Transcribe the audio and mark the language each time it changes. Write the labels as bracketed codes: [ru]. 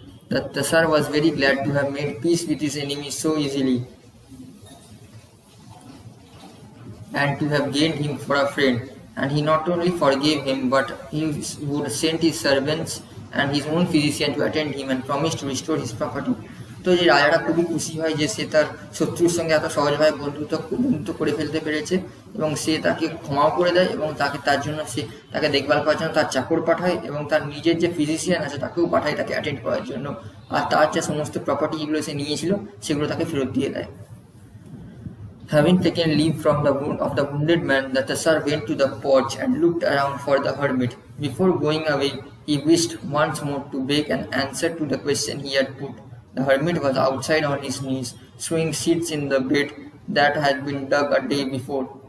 [en] That the Tsar was very glad to have made peace with his enemy so easily and to have gained him for a friend. And he not only forgave him, but he would send his servants and his own physician to attend him and promised to restore his property. [bn] তো যে রাজাটা খুবই খুশি হয় যে সে তার শত্রুর সঙ্গে এত সহজভাবে বন্ধুত্ব করে ফেলতে পেরেছে, এবং সে তাকে ক্ষমাও করে দেয় এবং তার জন্য সে তাকে দেখভাল করার জন্য তার চাকর পাঠায়, এবং তার নিজের যে ফিজিশিয়ান আছে তাকেও পাঠায় তাকে অ্যাটেন্ড করার জন্য, আর তার যে সমস্ত প্রপার্টি যেগুলো সে নিয়েছিল সেগুলো তাকে ফেরত দিয়ে দেয়। [en] Having taken leave of the wounded man, the Tsar went to the porch and looked around for the hermit. Before going away, he wished once more to beg an answer to the question he had put. The hermit was outside on his knees, sewing seeds in the bed that had been dug a day before.